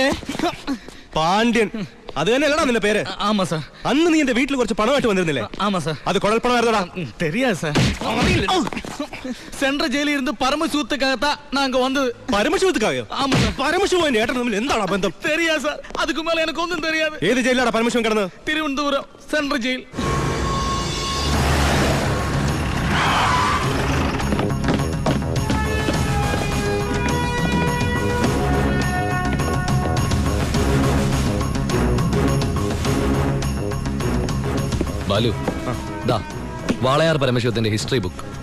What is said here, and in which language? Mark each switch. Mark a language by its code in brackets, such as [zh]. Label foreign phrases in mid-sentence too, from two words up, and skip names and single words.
[ml] പാണ്ഡ്യൻ അത് തന്നെയല്ലടാ നിന്റെ പേര്? [ta] ஆமா சார். [ml] അന്ന് നീ എന്റെ വീട്ടിൽ കുറച്ച് പണമായിട്ട് വന്നിരുന്നില്ലേ? [ta] ஆமா சார். [ml] അത് കുഴൽപ്പണമായിരുന്നടാ? [ta] தெரியாது சார். சென்ட்ரல் ஜெயிலில் இருந்து பரமசிவத்துக்காகத்தான் நாங்க வந்தது. [ml] പരമശിവത്തുക്കാകയോ? [ta] ஆமா சார். [ml] പരമശിവൻ ഏട്ടൻ തമ്മിൽ എന്താണ് ബന്ധം? [ta] தெரியாது சார். அதுக்கு மேல எனக்கு ஒன்றும் தெரியாது. [ml] ഏത് ജയിലാണ് പരമശിവൻ കിടന്നത്? തിരുവനന്തപുരം സെൻട്രൽ ജയിൽ. ബാലു ദാ വാളയാർ പരമശിവത്തിന്റെ [en] history book.